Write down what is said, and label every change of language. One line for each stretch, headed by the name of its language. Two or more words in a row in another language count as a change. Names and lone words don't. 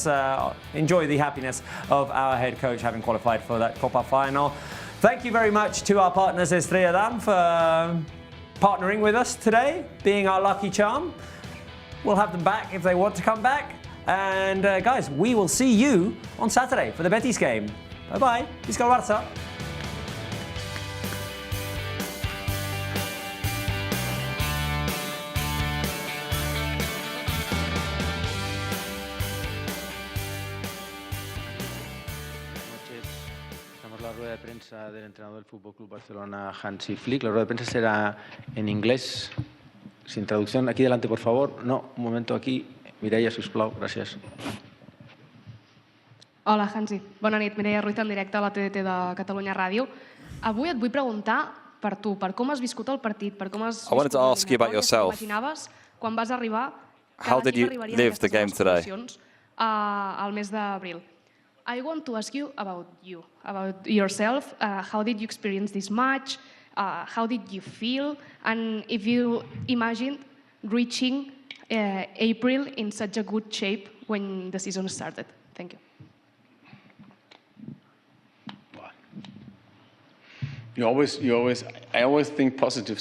English: Enjoy the happiness of our head coach having qualified for that Copa final. Thank you very much to our partners Estrella Damm for partnering with us today, being our lucky charm. We'll have them back if they want to come back. And guys, we will see you on Saturday for the Betis game. Bye-bye.
Catalan: Visca el Barça.
Spanish: La rueda de prensa del entrenador del FC Barcelona, Hansi Flick. La rueda de prensa será en inglés. Sin traducción, aquí delante, por favor. No, un momento aquí.
Catalan: Mireia, sisplau, gràcies. Hola, Hansi. Bona nit. Mireia Ruiz, en directe a la TDT de Catalunya Ràdio. Avui et vull preguntar per tu, per com has viscut el partit, per com has
English: I wanted to ask you about yourself.
Catalan: imaginaves quan vas arribar que
English: How did you
Catalan: arribaria en
English: live the
Catalan: aquestes
English: game today?
Catalan: posicions al mes d'abril.
English: I want to ask you, about yourself. How did you experience this match? How did you feel? And if you imagined reaching April in such a good shape when the season started. Thank you. I always think positive.